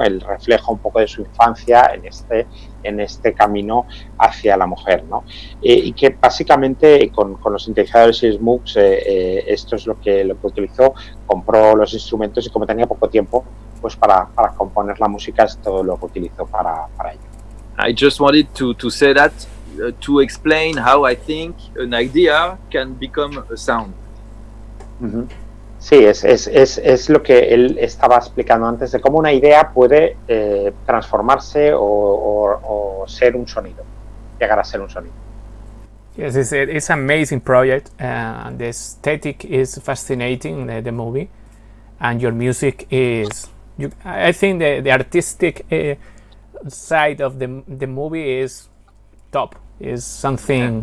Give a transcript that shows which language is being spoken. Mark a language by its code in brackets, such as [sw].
[es] El reflejo un poco de su infancia en este camino hacia la mujer, ¿no? Y que básicamente con los sintetizadores y Moogs esto es lo que utilizó, compró los instrumentos y como tenía poco tiempo, pues para componer la música es todo lo que utilizó para ello. [en] I just wanted to say that to explain how I think an idea can become a sound. Uh-huh. [es] Sí, es lo que él estaba explicando antes de cómo una idea puede transformarse o ser un sonido, llegar a ser un sonido. [en] Yes, it's an amazing project. The aesthetic is fascinating, the movie, and your music is. I think the artistic side of the movie is top. Is something.